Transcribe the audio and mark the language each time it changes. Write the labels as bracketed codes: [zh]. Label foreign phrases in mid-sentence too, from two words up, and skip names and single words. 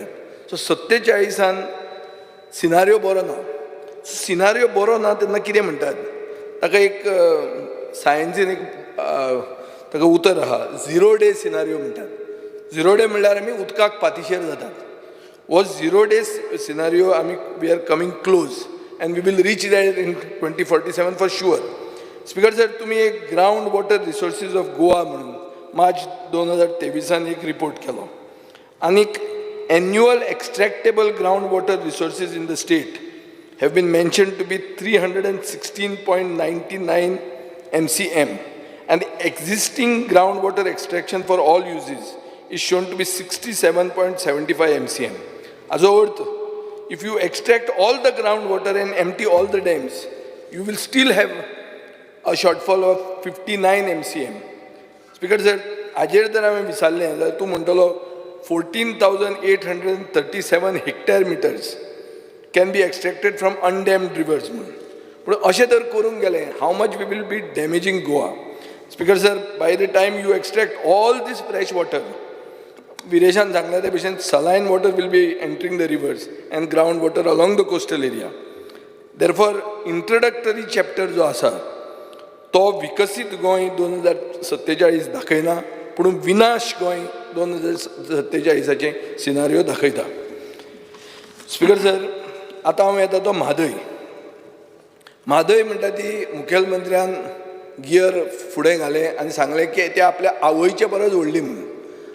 [kok] सो 47 सिनारियो बरो ना. सिनारियो बरो ना तेन्ना कितें म्हणटात ताका एक सायन्सीन एक ताका उतर आहा [en] 0 day scenario [kok] म्हणटात. 0 डे म्हणल्यार आमी उदकाक पातीशेर जातात. [en] हो 0 day scenario आमी we are coming close and we will reach that in 2047 for sure. Speaker sir, [kok] तुमी एक [en] ground water resources of Goa [kok] म्हणून मार्च 2023 एक रिपोर्ट केलो. [en] आनीक annual extractable ground water resources in the state have been mentioned to be 316.99 MCM and existing groundwater extraction for all uses is shown to be 67.75 MCM. As a अर्थ, if you extract all the groundwater and empty all the dams, you will still have a shortfall of 59 MCM. Speaker sir, [kok] हाजेर जर हांवें विचारलें जाल्यार तूं म्हणटलो 14,837 [en] हेक्टर मिटर्स can be extracted from undammed rivers. [kok] But अशें तर करूंक गेलें, [en] how much we will be damaging Goa. Speaker sir, by the time you extract all this fresh water, [kok] विरेशान सांगल्या ते भशेन [en] saline water will be entering the rivers and groundwater along the coastal area. Therefore, introductory chapter [kok] जो आसा तो विकसीत गोंय 2047 दाखयना पूण विनाश गोंय 2047चे सिनारियो दाखयता. [en] Speaker sir, [kok] आतां हांव येता तो म्हादय म्हणटा ती मुखेलमंत्र्यान गियर फुडें घालें आनी सांगलें की ते आपल्या आवयचे परस व्हडली म्हणून.